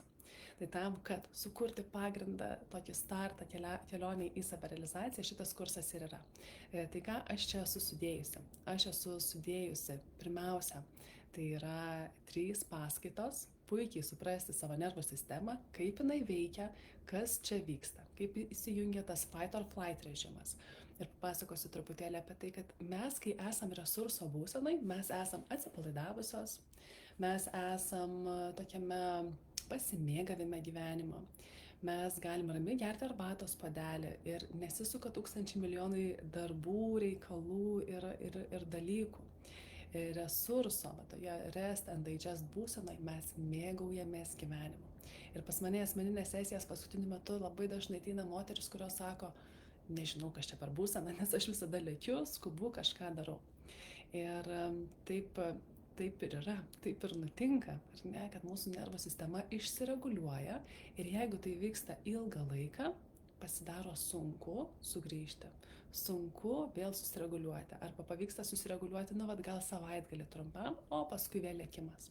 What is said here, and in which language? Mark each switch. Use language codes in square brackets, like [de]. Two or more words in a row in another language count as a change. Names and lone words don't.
[lt] Tai tam, kad sukurti pagrindą, tokį startą kelioniai į savirealizaciją, šitas kursas ir yra. Tai ką aš čia esu sudėjusi? Aš esu sudėjusi pirmiausia, tai yra 3 paskaitos, puikiai suprasti savo nervų sistemą, kaip jinai veikia, kas čia vyksta, kaip įsijungia tas [en] fight or flight [lt] režimas. Ir papasakosiu truputėlį apie tai, kad mes, kai esam resurso būsenai, mes esam atsipalaidavusios, mes esam tokiame pasimėgavime gyvenimo. Mes galim ramiai gerti arbatos puodelį ir nesisuka tūkstančiai milijonai darbų, reikalų ir dalykų. Resurso, toje [en] rest and digest [lt] būsenai mes mėgaujamės gyvenimu. Ir pas mane asmeninės sesijas paskutiniu metu labai dažnai ateina moteris, kurios sako, nežinau, kas čia per būseną, nes aš visada lėkiu, skubu, kažką darau. Ir taip ir yra, taip ir nutinka, ar ne, kad mūsų nervų sistema išsireguliuoja ir jeigu tai vyksta ilgą laiką, pasidaro sunku sugrįžti, sunku vėl susireguliuoti, arba pavyksta susireguliuoti, gal savaitgalį trumpam, o paskui vėl lėkimas.